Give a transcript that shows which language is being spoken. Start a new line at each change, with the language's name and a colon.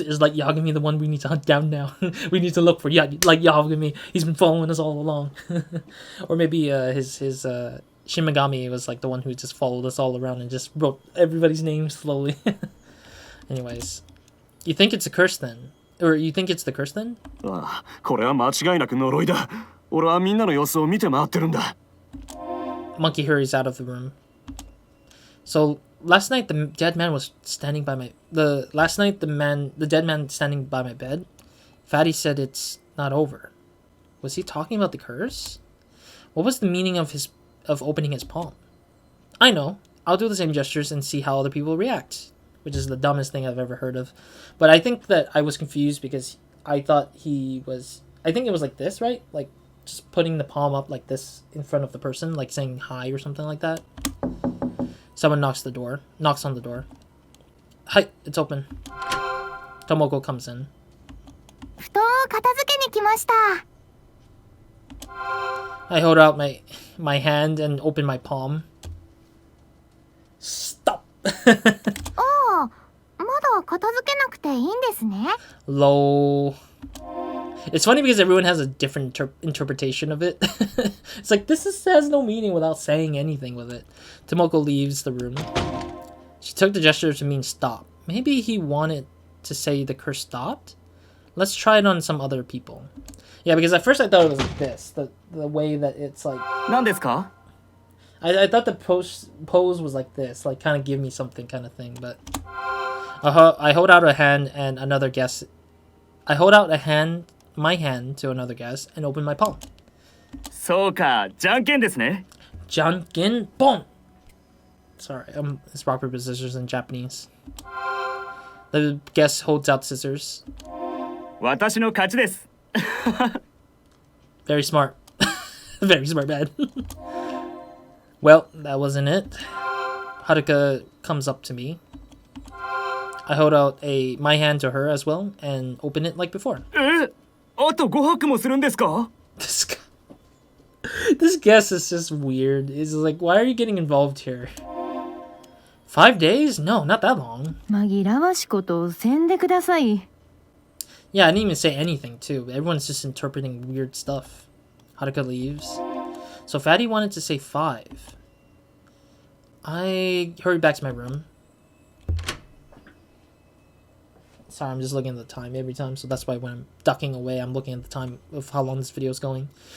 English: Is like Yagami the one we need to hunt down now? We need to look for like Yagami. He's been following us all along. Or maybe his Shin Megami was like the one who just followed us all around and just wrote everybody's name slowly. Anyways, you think it's a curse then? Or you think it's the curse then? ああ、これは間違いなく呪いだ。俺はみんなの様子を見て回ってるんだ。 Monkey hurries out of the room. So last night the dead man was standing by my the dead man standing by my bed. Fatty said it's not over. Was he talking about the curse? What was the meaning of opening his palm? I know. I'll do the same gestures and see how other people react, which is the dumbest thing I've ever heard of. But I think that I was confused because I thought I think it was like this, right? Like just putting the palm up like this in front of the person, like saying hi or something like that. Someone knocks on the door. Hi, it's open. Tomoko comes in.
Japanese: 布団を片付けに来ました。
English: I hold out my hand and open my palm. Stop!
Japanese: ああ、まだ片付けなくていいんですね。
English: Lol. It's funny because everyone has a different interpretation of it. It's like, has no meaning without saying anything with it. Tomoko leaves the room. She took the gesture to mean stop. Maybe he wanted to say the curse stopped? Let's try it on some other people. Yeah, because at first I thought it was like this. The way that it's like...
Japanese: 何ですか?
English: I thought the pose was like this. Like, kind of give me something kind of thing. But I hold out a hand and another guess. I hold out my hand to another guest and open my palm.
Japanese: そうか、じゃんけんですね。 Janken pon.
English: Sorry, it's rock paper scissors in Japanese. The guest holds out scissors.
Japanese: 私の勝ちです。
English: Very smart. Very smart man. Well, that wasn't it. Haruka comes up to me. I hold out my hand to her as well and open it like before.
Japanese: あと5泊もするんですか?
English: This guest is just weird. It's like, why are you getting involved here? 5 days? No, not that long.
Japanese: 紛らわしいことをせんでください。
English: Yeah, I didn't even say anything too. Everyone's just interpreting weird stuff. Haruka leaves. So Fatty wanted to say 5. I hurried back to my room. Sorry, I'm just looking at the time every time, so that's why when I'm ducking away, I'm looking at the time of how long this video is going.